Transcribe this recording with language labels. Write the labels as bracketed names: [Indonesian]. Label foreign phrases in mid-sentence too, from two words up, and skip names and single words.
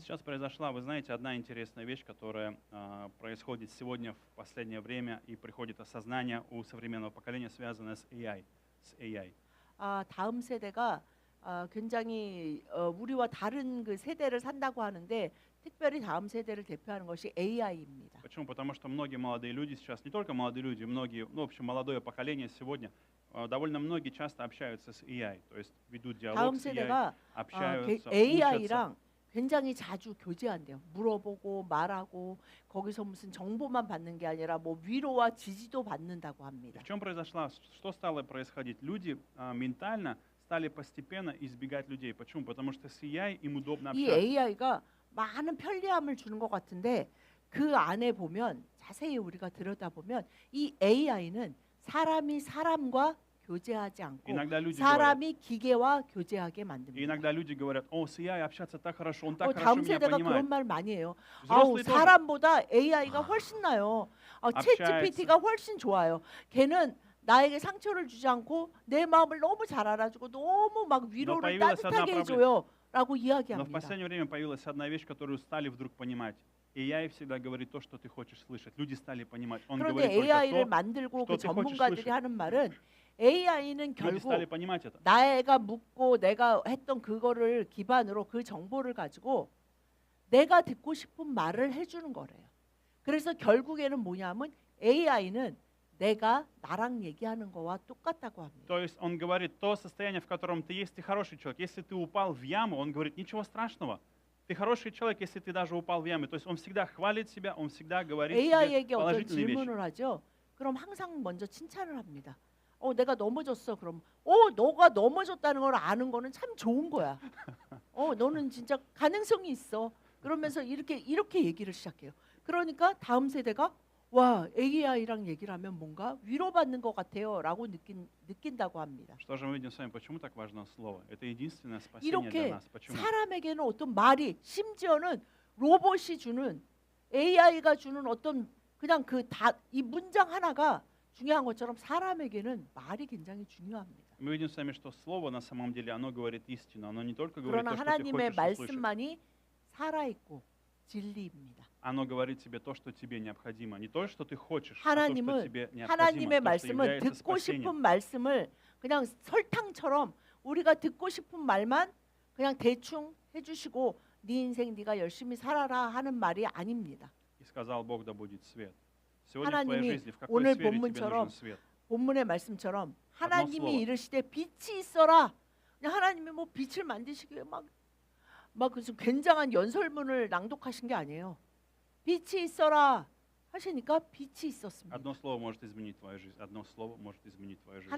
[Russian] Сейчас произошла, вы знаете, одна интересная вещь, которая происходит сегодня в последнее время и приходит осознание у современного поколения, связанное с AI. С AI. [Korean] 다음 세대가 굉장히 우리와 다른 그 세대를 산다고 하는데 특별히 다음 세대를 대표하는 것이 AI입니다. [Russian] Почему? Потому что многие молодые люди сейчас, не только молодые люди, многие, ну, в общем, молодое поколение сегодня, довольно многие часто общаются с AI, то есть ведут диалог [Korean] 다음 [Russian] с AI, [Korean] 세대가 [Russian] общаются, учатся. [Korean] AI랑 굉장히 자주 교제한대요. 물어보고 말하고 거기서 무슨 정보만 받는 게 아니라 뭐 위로와 지지도 받는다고 [Russian] И [Korean] 합니다. [Russian] в чем произошло, что стало происходить? Люди ментально стали постепенно избегать людей. Почему? Потому что с AI им удобно [Korean] 이 [Russian] общаться. [Korean] AI가 많은 편리함을 주는 것 같은데 그 안에 보면 자세히 우리가 들여다보면 이 AI는 사람이 사람과 교제하지 않고 [Russian] Иногда люди говорят, [Korean] 사람이 기계와 교제하게 [Russian] и [Korean] 만듭니다. [Russian] иногда люди говорят, о, с AI общаться так хорошо, он так хорошо [Korean] 다음 [Russian] меня [Korean] 세대가 [Russian] понимает. [Korean] 그런 말 많이 해요. [Russian] Взрослые тоже. [Korean] 사람보다 AI가 훨씬 나요. 챗 GPT가 훨씬 좋아요. 걔는 나에게 상처를 주지 않고 내 마음을 너무 잘 알아주고 너무 막 위로를 [Russian] появилась одна [Korean] 따뜻하게 [Russian] проблема. [Korean] 해줘요라고 [Russian] Но в [Korean] 이야기합니다. [Russian] последнее время появилась одна вещь, которую стали вдруг понимать. AI всегда говорит то, что ты хочешь слышать. Люди стали понимать. Он [Korean] 그런데 [Russian] говорит только [Korean] AI를 [Russian] то, [Korean] 만들고 그 [Russian] что ты хочешь [Korean] 전문가들이 [Russian] слышать. [Korean] 하는 말은 AI는 [Russian] Люди [Korean] 결국 [Russian] стали понимать это. [Korean] 내가 묻고 내가 했던 그거를 기반으로 그 정보를 가지고 내가 듣고 싶은 말을 해주는 거래요. 그래서 결국에는 뭐냐면 AI는 내가 나랑 얘기하는 거와 똑같다고 합니다. [Russian] То есть он говорит, то состояние, в котором ты есть, ты хороший человек. Если ты упал в яму, он говорит, ничего страшного. Ты хороший человек, если ты даже упал в яму. То есть он всегда хвалит себя, он всегда говорит себе [Korean] AI에게 어떤 [Russian] положительные вещи. [Korean] 질문을 하죠. 그럼 항상 먼저 칭찬을 합니다. 내가 넘어졌어. 그럼 너가 넘어졌다는 걸 아는 거는 참 좋은 거야. 너는 진짜 가능성이 있어. 그러면서 이렇게 얘기를 시작해요. 그러니까 다음 세대가 와, AI랑 얘기를 하면 뭔가 위로받는 것 같아요라고 느낀다고 합니다. [Russian] Что же мы видим с вами? Почему так важно слово? Это единственное спасение для [Korean] 이렇게 [Russian] нас. Почему? [Korean] 사람에게는 어떤 말이 심지어는 로봇이 주는 AI가 주는 어떤 그냥 이 문장 하나가 중요한 것처럼 사람에게는 말이 굉장히 중요합니다. [Russian] Мы видим с вами, что слово на самом деле, оно говорит истину. Оно не только говорит [Korean] 그러나 [Russian] то, что ты [Korean] 하나님의 [Russian] хочешь услышать. [Korean] 말씀만이 살아있고 진리입니다. [Russian] Оно говорит тебе то, что тебе необходимо. Не то, что ты хочешь, а то, что [Korean] 하나님은 [Russian] тебе необходимо. [Korean] 하나님의 [Russian] То, что [Korean] 말씀은 [Russian] является [Korean] 듣고 [Russian] спасением. [Korean] 싶은 말씀을 그냥 설탕처럼 우리가 듣고 싶은 말만 그냥 대충 해주시고 네 인생 네가 열심히 살아라 하는 말이 아닙니다. [Russian] И сказал Бог, да будет свет. Сегодня в твоей [Korean] 하나님이 [Russian] жизни, в какой [Korean] 오늘 [Russian] сфере тебе [Korean] 본문처럼 [Russian] нужен свет? [Korean] 본문의 말씀처럼 하나님이 [Russian] слово. [Korean] 이르시되 빛이 있어라. 그냥 하나님이 뭐 빛을 만드시기에 막 무슨 굉장한 연설문을 낭독하신 게 아니에요. 빛이 있어라 하시니까 빛이 있었습니다. [Russian] Одно слово может изменить твою жизнь. Одно слово может изменить твою жизнь.